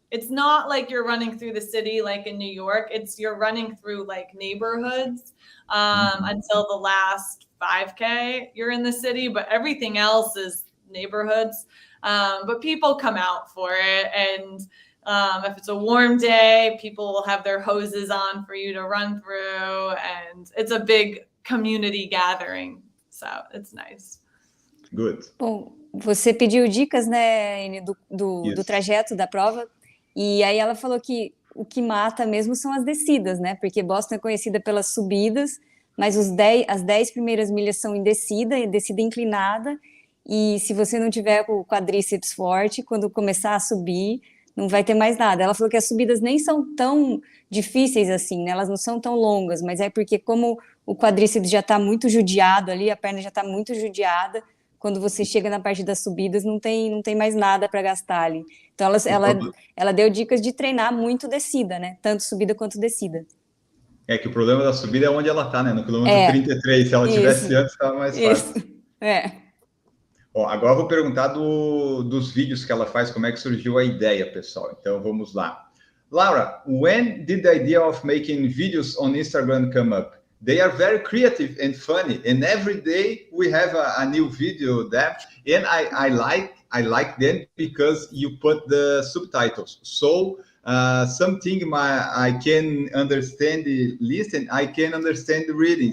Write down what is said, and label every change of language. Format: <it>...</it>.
<en>It's not like you're running through the city like in New York. You're running through like neighborhoods until the last 5K you're in the city, but everything else is neighborhoods. But people come out for it. And if it's a warm day, people will have their hoses on for you to run through. And it's a big community gathering. So it's nice. Good.</en> <pt>Bom, você pediu dicas, né, Ine, do trajeto da prova, e aí ela falou que o que mata mesmo são as descidas, né, porque Boston é conhecida pelas subidas, mas as 10 primeiras milhas são em descida inclinada, e se você não tiver o quadríceps forte, quando começar a subir, não vai ter mais nada. Ela falou que as subidas nem são tão difíceis assim, né, elas não são tão longas, mas é porque como o quadríceps já está muito judiado ali, a perna já está muito judiada, quando você chega na parte das subidas, não tem mais nada para gastar ali. Então, ela deu dicas de treinar muito descida, né? Tanto subida quanto descida. É que o problema da subida é onde ela está, né? No quilômetro 33. Se ela tivesse antes, estava mais fácil. Ó, agora eu vou perguntar dos vídeos que ela faz, como é que surgiu a ideia, pessoal. Então, vamos lá.</pt> <en>Laura, when did the idea of making videos on Instagram come up? They are very creative and funny, and every day we have a new video there. And I like them because you put the subtitles. So something I can understand the listen, I can understand the reading.</en>